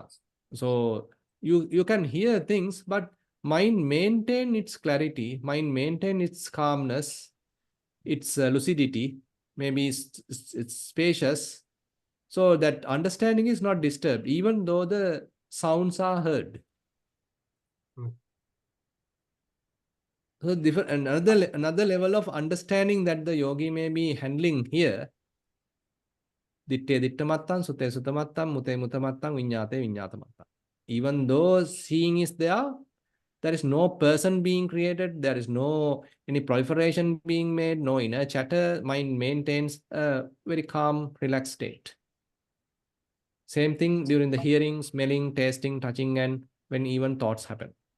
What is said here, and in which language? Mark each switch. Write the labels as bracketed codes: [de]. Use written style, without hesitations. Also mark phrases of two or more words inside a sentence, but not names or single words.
[en] So you can hear things, but mind maintain its clarity, mind maintain its calmness, its lucidity, maybe it's spacious, so that understanding is not disturbed, even though the sounds are heard. So different another level of understanding that the yogi may be handling here. [pi] Ditte ditta mattam, sute sutta mattam, mute mute mattam, viññāte viññāta mattam. [en] Even though seeing is there, there is no person being created, there is no any proliferation being made, no inner chatter, mind maintains a very calm, relaxed state. Same thing during the hearing, smelling, tasting, touching, and when even thoughts happen.